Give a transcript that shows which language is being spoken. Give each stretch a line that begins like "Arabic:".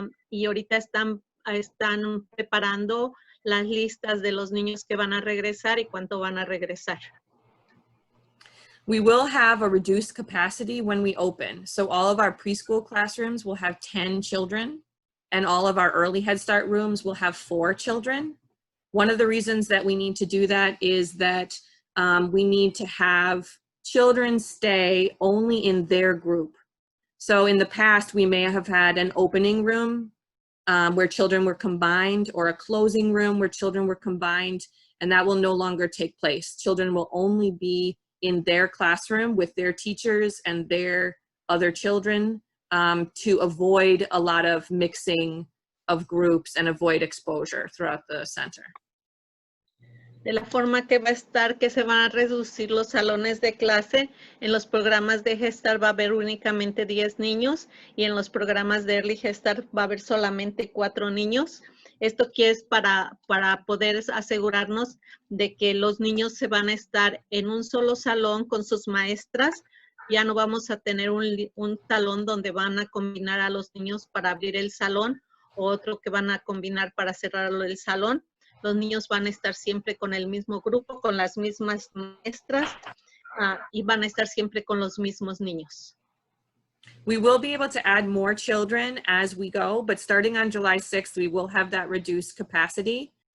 Spanish: Y ahorita están preparando las listas de los niños que van a regresar y cuánto van a regresar.
English: We will have a reduced capacity when we open. So all of our preschool classrooms will have 10 children and all of our early Head Start rooms will have 4 children. One of the reasons that we need to do that is that we need to have children stay only in their group. So in the past, we may have had an opening room where children were combined or a closing room where children were combined, and that will no longer take place. Children will only be in their classroom with their teachers and their other children to avoid a lot of mixing of groups and avoid exposure throughout the center.
Spanish: De la forma que va a estar, que se van a reducir los salones de clase. En los programas de Head Start va a haber únicamente 10 niños y en los programas de Early Head Start va a haber solamente 4 niños. Esto aquí es para poder asegurarnos de que los niños se van a estar en un solo salón con sus maestras. Ya no vamos a tener un salón donde van a combinar a los niños para abrir el salón o otro que van a combinar para cerrar el salón. Los niños van a estar siempre con el mismo grupo, con las mismas maestras y van a estar siempre con los mismos niños.
English: We will be able to add more children as we go, but starting on July 6th, we will have that reduced capacity.